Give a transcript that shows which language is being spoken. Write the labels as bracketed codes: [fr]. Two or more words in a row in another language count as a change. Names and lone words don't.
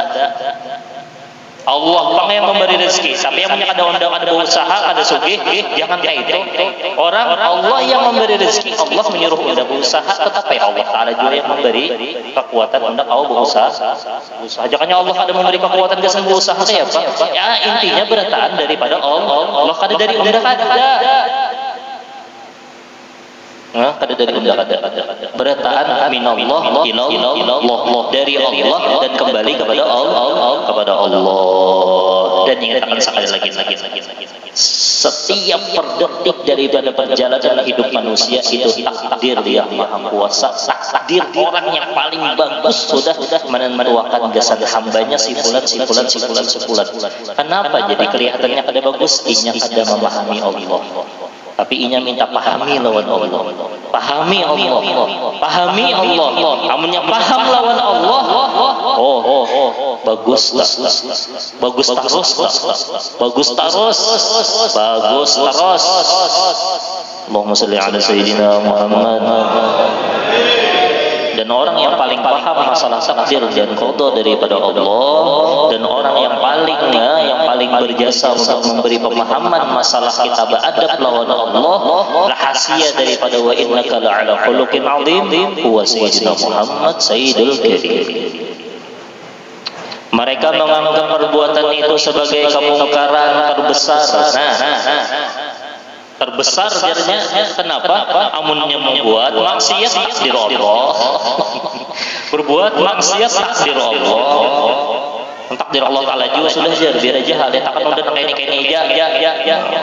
[bjn] Allah pang yang memberi rezeki. Sampai yang punya ada usaha, ada sugih, jangan kayak itu. Orang Allah yang memberi rezeki, Allah menyuruh unda berusaha, tetapi Allah Taala juga yang memberi kekuatan unda kau berusaha. [id] Jangannya Allah ada memberi kekuatan kesan berusaha saya apa? [bjn] Ya intinya berataan daripada Allah. Allah kada dari unda kada. Kada dari unda kada. Berataan [ar] من الله إلى الله, [bjn] dari Allah dan kembali kepada Allah. [id] Dan ingatkan sekali lagi. Setiap perdetik daripada perjalanan hidup manusia itu takdir yang Maha Kuasa. Takdir orang yang paling bagus sudah menentukan jasad hambanya si fulan. [bjn] Kenapa jadi kelihatannya kada bagus? Inya kada memahami Allah. Tapi inya minta pahami lawan Allah. Pahami Allah. Amunnya paham lawan Allah. Bagus terus. [ar] اللهم صل على سيدنا محمد. [id] Dan orang yang paling paham masalah takdir dan qada daripada Allah, dan orang yang paling berjasa untuk memberi pemahaman masalah kita beradab lawan Allah, rahasia daripada [ar] وإنك لعلى خلق عظيم هو سيدنا محمد سيد الكريم. [id] Mereka menganggap perbuatan itu sebagai kemungkaran terbesar. Terbesar jadinya. Kenapa? [bjn] Amunnya membuat maksiat takdir Allah. Berbuat maksiat takdir Allah. Takdir Allah Ta'ala juga sudah jar biar aja hal dia takkan udah kaini ya.